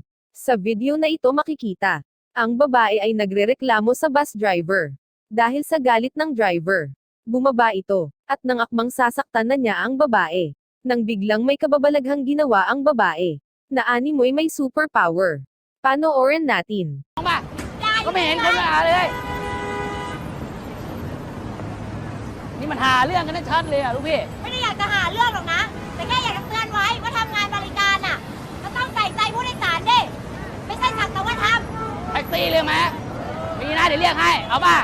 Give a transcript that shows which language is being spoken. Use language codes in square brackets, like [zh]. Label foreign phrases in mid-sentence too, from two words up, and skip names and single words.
[tl] Sa video na ito makikita, ang babae ay nagrereklamo sa bus driver. Dahil sa galit ng driver, bumaba ito, at nang akmang sasaktan na niya ang babae. Nang biglang may kababalaghang ginawa ang babae, na animoy may superpower. Panoorin natin. [th] ก็ไม่เห็นคนมาหาเลย นี่มันหาเรื่องกันชัดเลยอ่ะลูกพี่ ไม่ได้อยากจะหาเรื่องหรอกนะ แต่แค่อยากจะเตือนไว้ว่าทำงานบริการน่ะก็ต้องใส่ใจผู้โดยสารดิไม่ใช่สักแต่ว่าท แท็กซี่เรียกไหมมีนะเดี๋ยวเรียกให้ เอาป่ะ